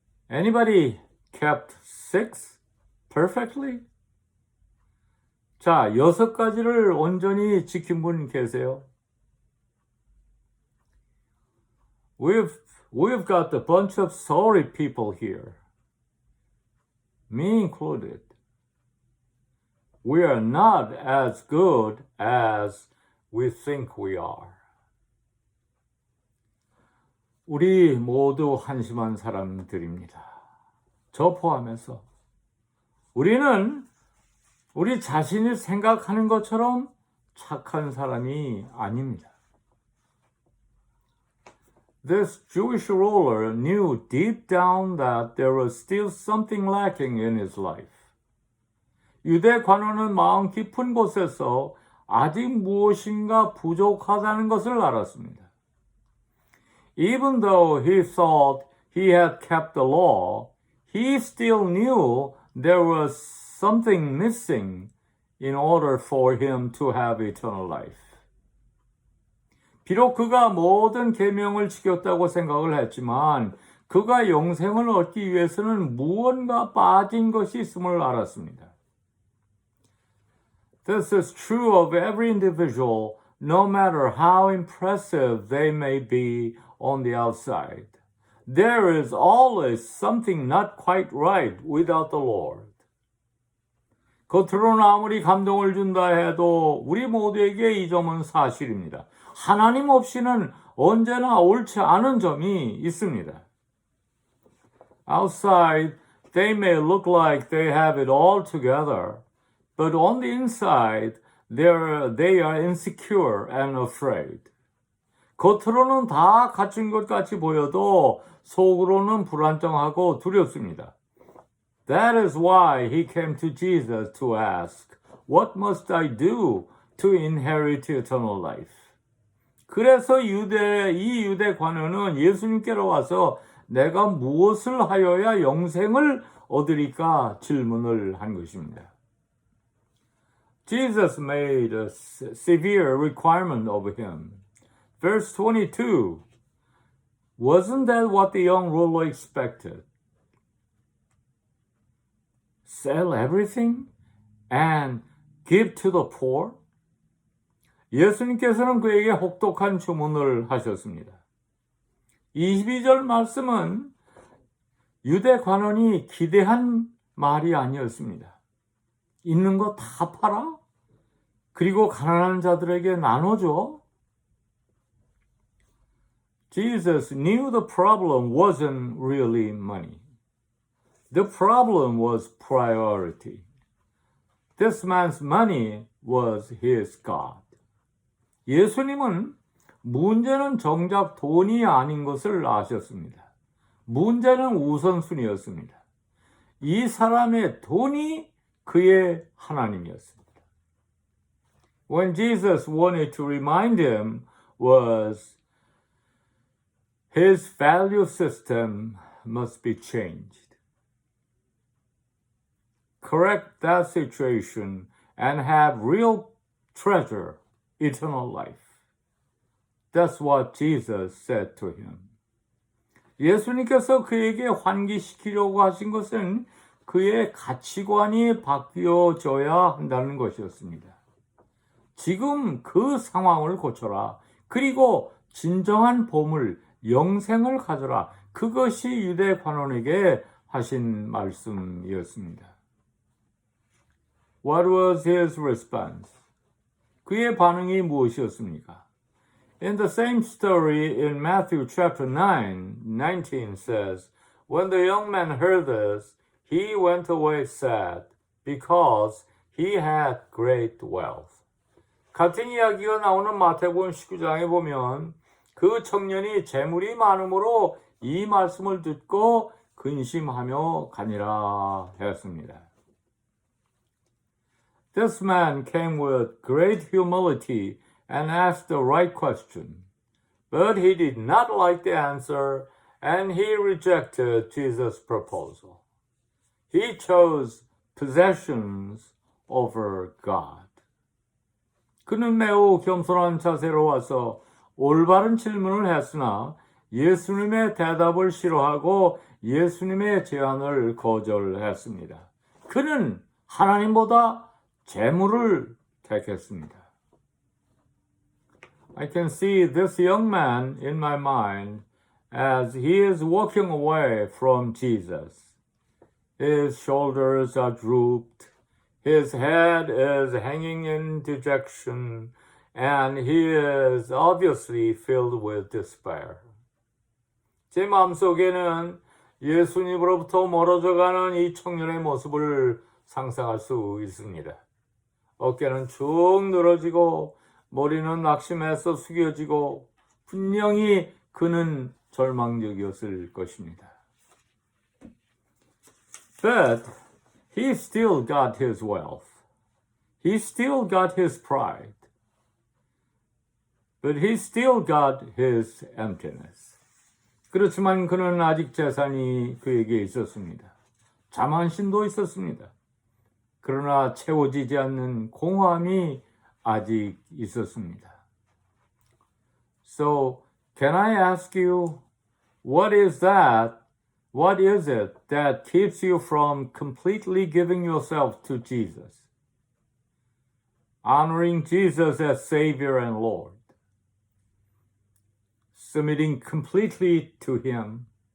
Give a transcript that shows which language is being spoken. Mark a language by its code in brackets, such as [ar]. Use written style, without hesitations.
[en] Anybody kept 6 perfectly? [ko] 자, 6가지를 온전히 지킨 분 계세요? [en] We've got a bunch of sorry people here. Me included. We are not as good as we think we are. [ko] 우리 모두 한심한 사람들입니다. 저 포함해서. 우리는 우리 자신이 생각하는 것처럼 착한 사람이 아닙니다. [en] This Jewish ruler knew deep down that there was still something lacking in his life. [ko] 유대 관원은 마음 깊은 곳에서 아직 무엇인가 부족하다는 것을 알았습니다. [en] Even though he thought he had kept the law, he still knew there was something missing in order for him to have eternal life. [ko] 비록 그가 모든 계명을 지켰다고 생각을 했지만 그가 영생을 얻기 위해서는 무언가 빠진 것이 있음을 알았습니다. [en] This is true of every individual, no matter how impressive they may be on the outside. There is always something not quite right without the Lord. [ko] 겉으로는 아무리 감동을 준다 해도 우리 모두에게 이 점은 사실입니다. 하나님 없이는 언제나 옳지 않은 점이 있습니다. [en] Outside, they may look like they have it all together, but on the inside, they are insecure and afraid. [ko] 겉으로는 다 갖춘 것 같이 보여도 속으로는 불안정하고 두렵습니다. [en] That is why he came to Jesus to ask, What must I do to inherit eternal life? [ko] 그래서 이 유대 관원은 예수님께로 와서 내가 무엇을 하여야 영생을 얻으리까 질문을 한 것입니다. [en] Jesus made a severe requirement of him. Verse 22, wasn't that what the young ruler expected? Sell everything and give to the poor? [ko] 예수님께서는 그에게 혹독한 주문을 하셨습니다. 22절 말씀은 유대 관원이 기대한 말이 아니었습니다. 있는 거 다 팔아? 그리고 가난한 자들에게 나눠줘? [en] Jesus knew the problem wasn't really money. The problem was priority. This man's money was his God. [ko] 예수님은 문제는 정작 돈이 아닌 것을 아셨습니다. 문제는 우선순위였습니다. 이 사람의 돈이 그의 하나님이었습니다. [en] When Jesus wanted to remind him was his value system must be changed. Correct that situation and have real treasure, eternal life. That's what Jesus said to him. [ko] 예수님께서 그에게 환기시키려고 하신 것은 그의 가치관이 바뀌어져야 한다는 것이었습니다. 지금 그 상황을 고쳐라. 그리고 진정한 보물, 영생을 가져라. 그것이 유대 관원에게 하신 말씀이었습니다. [en] What was his response? [ko] 그의 반응이 무엇이었습니까? [en] In the same story in Matthew chapter 19 says, When the young man heard this, he went away sad because he had great wealth. [ko] 같은 이야기가 나오는 마태복음 19장에 보면 그 청년이 재물이 많음으로 이 말씀을 듣고 근심하며 가니라 했습니다. [en] This man came with great humility and asked the right question, but he did not like the answer and he rejected Jesus' proposal. He chose possessions over God. [ko] 그는 매우 겸손한 자세로 와서 올바른 질문을 했으나 예수님의 대답을 싫어하고 예수님의 제안을 거절했습니다. 그는 하나님보다 재물을 택했습니다. [en] I can see this young man in my mind as he is walking away from Jesus. His shoulders are drooped, his head is hanging in dejection, and he is obviously filled with despair. [ko] 제 마음속에는 예수님으로부터 멀어져가는 이 청년의 모습을 상상할 수 있습니다. 어깨는 축 늘어지고 머리는 낙심해서 숙여지고 분명히 그는 절망적이었을 것입니다. [en] But he still got his wealth. He still got his pride. But he still got his emptiness. [ko] 그렇지만 그는 아직 재산이 그에게 있었습니다. 자만심도 있었습니다. 그러나 채워지지 않는 공허함이 아직 있었습니다. [en] So, can I ask you, what is it that keeps you from completely giving yourself to Jesus? Honoring Jesus as Savior and Lord. Submitting completely to Him